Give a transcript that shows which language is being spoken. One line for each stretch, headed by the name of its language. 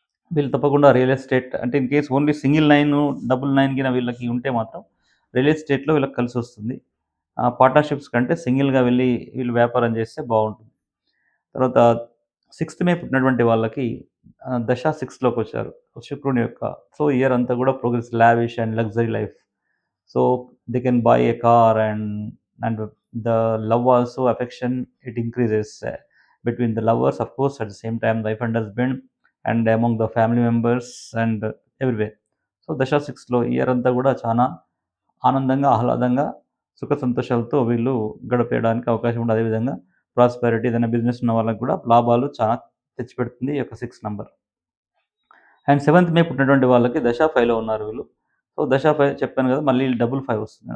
Telugu: వీళ్ళు తప్పకుండా real estate అంటే in case only single 9, double 9 గిన వీళ్ళకి ఉంటే మాత్రం రియల్ ఎస్టేట్‌లో వీళ్ళకి కలిసొస్తుంది. పార్ట్నర్‌షిప్స్ కంటే సింగిల్‌గా వెళ్ళి వీళ్ళు వ్యాపారం చేస్తే బాగుంటుంది. తర్వాత 6థ్ మే పుట్టినటువంటి వాళ్ళకి దశ 6లోకొచ్చారు. శుక్రుని యొక్క సో ఇయర్ అంతా కూడా progress,
English: Lavish and luxury life. So they can buy a car and the love also affection it increases between the lovers, of course, at the same time wife and husband and among the family members and everywhere.
Telugu: So దశ 6లో year అంతా కూడా చాలా ఆనందంగా, ఆహ్లాదంగా, సుఖ సంతోషాలతో వీళ్ళు గడిపేయడానికి అవకాశం ఉంది. అదేవిధంగా ప్రాస్పెరిటీ ఏదైనా బిజినెస్ ఉన్న వాళ్ళకి కూడా లాభాలు చాలా తెచ్చిపెడుతుంది ఈ యొక్క 6 నంబర్. అండ్ 7థ్ మే పుట్టినటువంటి వాళ్ళకి దశ 5లో ఉన్నారు వీళ్ళు. సో దశ 5 చెప్పాను కదా, మళ్ళీ డబుల్ 5 వస్తుంది.